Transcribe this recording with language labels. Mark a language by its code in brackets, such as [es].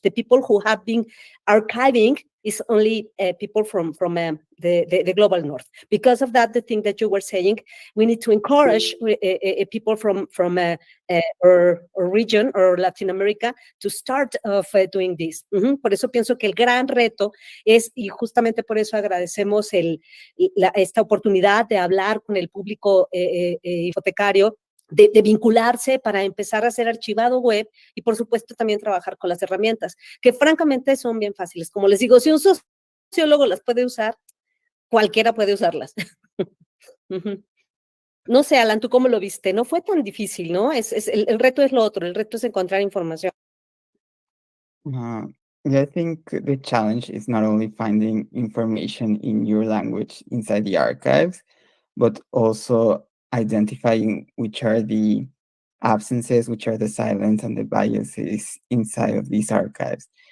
[en] The people who have been archiving is only people from the global north. Because of that, the thing that you were saying, we need to encourage people from our region or Latin America to start doing this. [es] Por eso pienso que el gran reto es, y justamente por eso agradecemos esta oportunidad de hablar con el público hipotecario, de vincularse para empezar a hacer archivado web, y por supuesto también trabajar con las herramientas, que francamente son bien fáciles. Como les digo, si un sociólogo las puede usar, cualquiera puede usarlas. No sé, Alan, ¿tú cómo lo viste? No fue tan difícil, ¿no? El reto es lo otro, el reto es encontrar información. [en] I think the challenge is not only finding information in your language inside the archives, but also identifying which are the absences, which are the silence and the biases inside of these archives.